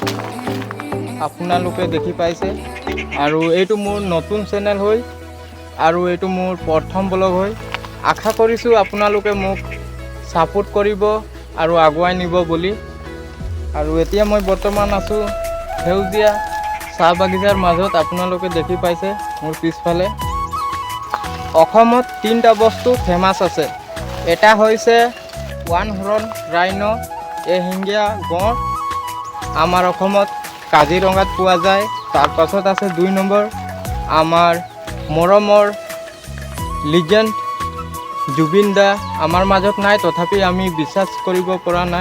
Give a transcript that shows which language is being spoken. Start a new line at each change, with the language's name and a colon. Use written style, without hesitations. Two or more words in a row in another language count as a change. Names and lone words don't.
Assamese: আপোনালোকে দেখি পাইছে আৰু এইটো মোৰ নতুন চেনেল হয় আৰু এইটো মোৰ প্ৰথম ব্লগ হয় আশা কৰিছোঁ আপোনালোকে মোক ছাপোৰ্ট কৰিব আৰু আগুৱাই নিব বুলি আৰু এতিয়া মই বৰ্তমান আছোঁ সেউজীয়া চাহ বাগিচাৰ মাজত আপোনালোকে দেখি পাইছে মোৰ পিছফালে অসমত তিনটা বস্তু ফেমাস আছে। এটা হৈছে
English: one horn rhino
Assamese: এশিঙীয়া গঁড় আমাৰ অসমত কাজিৰঙাত পোৱা যায়। তাৰ পাছত আছে ২ নম্বৰ আমাৰ মৰমৰ লিজেণ্ড জুবিন দা আমাৰ মাজত নাই, তথাপি আমি বিশ্বাস কৰিব পৰা নাই।